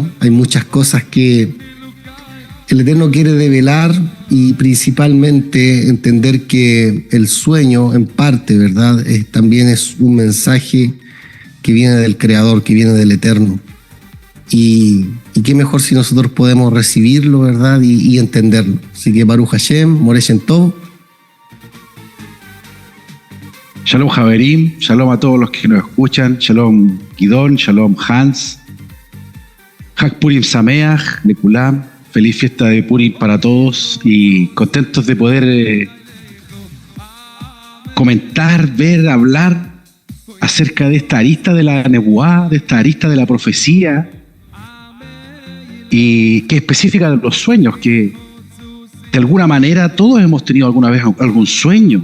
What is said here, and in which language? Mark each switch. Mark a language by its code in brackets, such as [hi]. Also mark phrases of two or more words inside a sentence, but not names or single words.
[es] Hay muchas cosas que el Eterno quiere develar y principalmente entender que el sueño, en parte, ¿verdad?, también es un mensaje que viene del Creador, que viene del Eterno. Y qué mejor si nosotros podemos recibirlo, ¿verdad? Y entenderlo. Así que [he] ברוך השם, מורה שם טוב. שלום חברים, [es] shalom a todos los que nos escuchan, [he] שלום גידון, שלום הנס, חג פורים שמח, לכולם, [es] feliz fiesta de Purim para todos y contentos de poder comentar, ver, hablar acerca de esta arista de la Nebuá, de esta arista de la profecía y que es específica de los sueños, que de alguna manera todos hemos tenido alguna vez algún sueño.